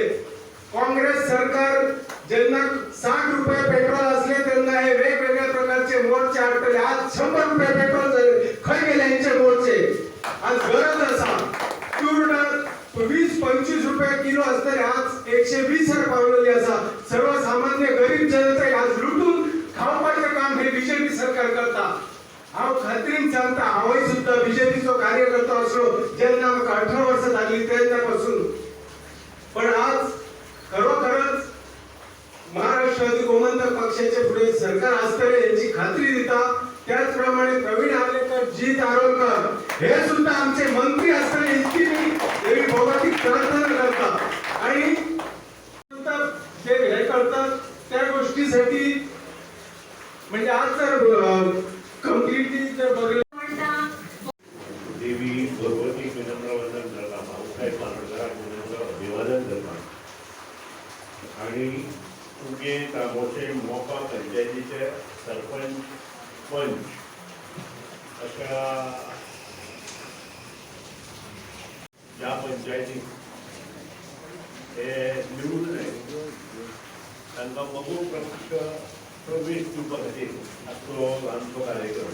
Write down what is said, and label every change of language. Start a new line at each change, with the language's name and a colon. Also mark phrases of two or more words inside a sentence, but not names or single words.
Marathi: काँग्रेस सरकार ज्यांना 60 रुपये पेट्रोल असले त्यांना हे वेगवेगळ्या प्रकारचे मोर्चे आटले. आज 100 रुपये पेट्रोल झाले, खय गेले यांचे मोर्चे. आज गरज असा तूर 20-25 रुपये किलो असणारे आज 120 पावलेली असा.
Konkani: सर्वसामान्य गरीब गरीब जनतेक आज लुटून खावपाचें काम हे बीजेपी सरकार करता. हांव खात्रीन सांगता, हांवूय सुद्धा बीजेपीचो कार्यकर्तो असलो जेन्ना म्हाका 18 वर्सां जाली तेन्ना पासून. पण आज खरोखरच महाराष्ट्र गोमंतक पक्षाचे फुडें सरकार आसतले हेची खात्री दिता. त्याचप्रमाणे प्रवीण आर्लेकर, जी दारोलकर हे सुद्धा आमचे मंत्री असतले इतकी मी देवी भगवतीक प्रार्थना करता.
Marathi: आणि जे हे करतात त्या गोष्टीसाठी म्हणजे आज जर कम्प्लिटली जर बघलं
Konkani: देवी भगवती विनम्र वंदन करता, भाऊसाहेब मानोडकरांक विनम्र अभिवादन करता. आणि तुगे तामोशे मोपा पंचायतीचे सरपंच पंच अशा ज्या पंचायतीक हे निवडून तांकां मगू प्रवेश दिवपा खातीर आमचो आमचो कार्यक्रम.